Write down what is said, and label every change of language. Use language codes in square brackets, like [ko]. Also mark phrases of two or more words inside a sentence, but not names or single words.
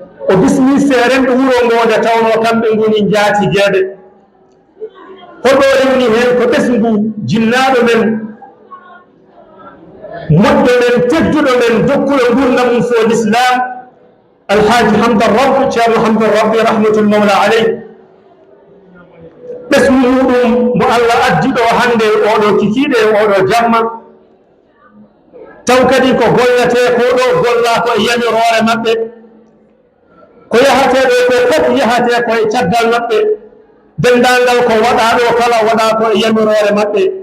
[ff] O bismi seerenɓe wuro ngo nde tawno kamɓe ngoni njaati geɗe. Hoɗo rewni heen ko ɓesngu jinnaaɗo men, moƴƴo men, tedduɗo men, dokkuɗo gurdam mum fo l'islam, Alhaji Hamdan Rabbi, Ceerno Hamdan Rabbi [ar] رحمة المولى عليه. [ff] Ɓesngu muɗum mo Allah addi ɗo hannde oɗo kikiiɗe, oɗo jamma. Taw kadi ko gollate ko ɗo golla ko e yamirore maɓɓe. Ko yahate ɗo ko fof yahate ko e caggal maɓɓe. Denndaangal ko waɗa ɗo kala waɗa ko e yamirore maɓɓe.